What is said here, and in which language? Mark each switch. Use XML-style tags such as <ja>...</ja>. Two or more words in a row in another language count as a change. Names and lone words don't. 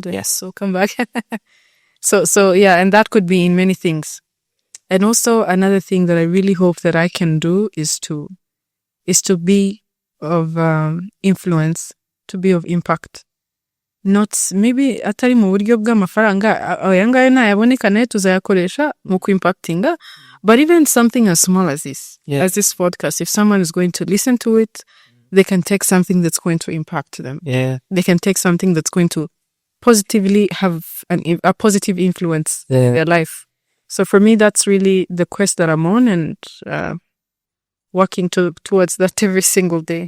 <en>Yes. So come back. So yeah, and that could be in many things. And also another thing that I really hope that I can do is to be of influence, to be of impact. Not maybe</en> <rw>atari mu buryo bw'amafaranga ayangayo nayaboneka nayo tuzayakoresha mu kuimpactinga,</rw> <en>but even something as small as this, as this podcast, if someone is going to listen to it, they can take something that's going to impact them. Yeah. They can take something that's going to positively have a positive influence in their life. So for me, that's really the quest that I'm on and working towards that every single day.</en>